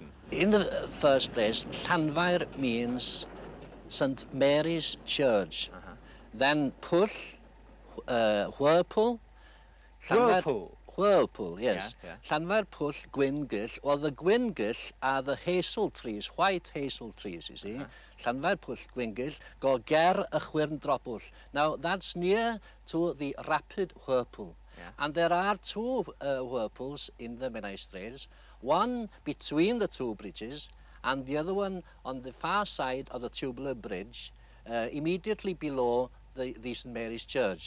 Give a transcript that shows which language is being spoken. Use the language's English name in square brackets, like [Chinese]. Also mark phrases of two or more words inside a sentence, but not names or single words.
[English] In the first place, Llanfair means St Mary's Church. Then Pwll, Whirlpool. Whirlpool, yes. Llanfair Pwll Gwyngyll. Well, the Gwyngyll are the hazel trees, white hazel trees, you see. [Welsh] Llanfair Pwll Gwyngyll, go ger y Chwyrndrobwll. [English] Now, that's near to the rapid whirlpool. And there are two whirlpools in the Menai Strait, one between the two bridges and the other one on the far side of the tubular bridge, immediately below the St Mary's Church.